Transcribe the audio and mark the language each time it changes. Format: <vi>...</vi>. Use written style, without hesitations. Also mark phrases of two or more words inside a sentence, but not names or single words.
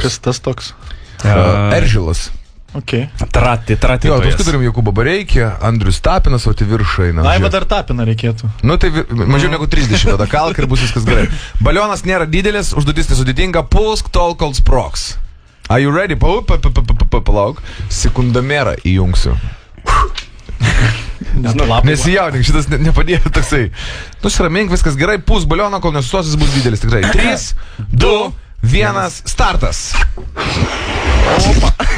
<lt>Kas tas toks? Eržilas. Okay. Trati. Jo, paskui turim Jokūbą Bareikį, Andrius Tapinas, o tai viršai. Ai, bet dar Tapiną reikėtų. Nu, tai mažiau negu 30, tada kalk ir bus viskas gerai. Balionas nėra didelis, užduotis nesudėtinga, pulsk tol, kol sprogs.</lt> <en>Are you ready?</en> <lt>Palauk. Sekundomėrą įjungsiu. Nesijaudink, šitas nepadėjo toksai. Nusiramink, viskas gerai, pūs balioną, kol nesustosis, bus didelis tikrai. 3, 2, 1, startas. Opa.</lt>